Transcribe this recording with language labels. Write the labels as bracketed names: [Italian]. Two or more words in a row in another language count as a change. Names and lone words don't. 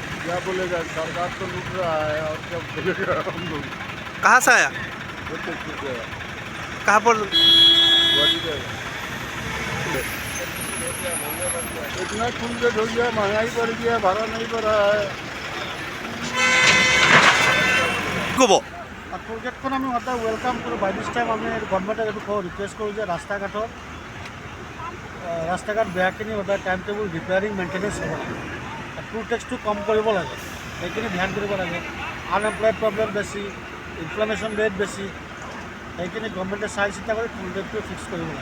[Hindi] क्या बोलेगा, सरकार तो लूट रहा है और क्या बोलेगा हम लोग। कहाँ से आया? कहाँ पर? इतना खुल के हो गया, महंगाई बढ़ गया, भाड़ा नहीं बढ़ा है। कब [Assamese] আর টোলগেটখন আমি সদায় ৱেলকাম কৰোঁ। [English] by this time [Assamese] আমি গভৰ্ণমেণ্টক এইটো ৰিকুৱেষ্ট কৰোঁ যে ৰাস্তা ঘাট বেয়াখিনি সদায় [English] time table repairing maintenance [Assamese] হ'ব লাগে। [English] toll taxটো [Assamese] কম কৰিব লাগে, সেইখিনি ধ্যান কৰিব লাগে। [English] unemployed problem [Assamese] বেছি, [English] inflation rate [Assamese] বেছি, সেইখিনি গভৰ্ণমেণ্টে চাই চিন্তা কৰি [English] toll taxটো [Assamese] ফিক্স কৰিব লাগে।